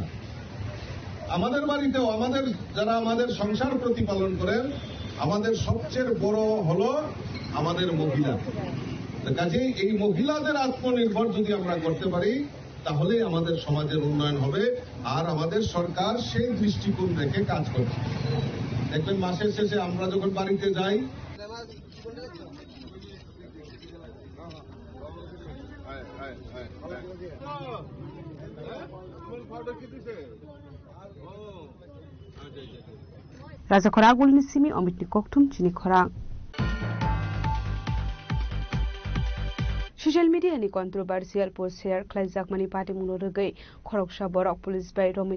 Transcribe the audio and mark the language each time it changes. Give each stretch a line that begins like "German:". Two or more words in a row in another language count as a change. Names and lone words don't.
Bangla: আমাদের বাড়িতেও আমাদের যারা আমাদের সংসার প্রতিপালন করেন আমাদের সবচেয়ে বড় হলো আমাদের মহিলা। কাজেই এই মহিলাদের আত্মনির্ভর যদি আমরা করতে পারি তাহলে আমাদের সমাজের উন্নয়ন হবে, আর আমাদের সরকার সেই দৃষ্টিকোণ রেখে কাজ করছে। দেখবেন মাসের শেষে আমরা যখন বাড়িতে যাই
Kok Borok: राजा खरा गुलनि सिमी अमितनि कक्टुम चिनि खरा सोशल मीडियानि
English: controversial post share
Kok Borok: खालामजाकमानि पाटिमुनो रगै खरकसा बरक पुलिस बाय रमित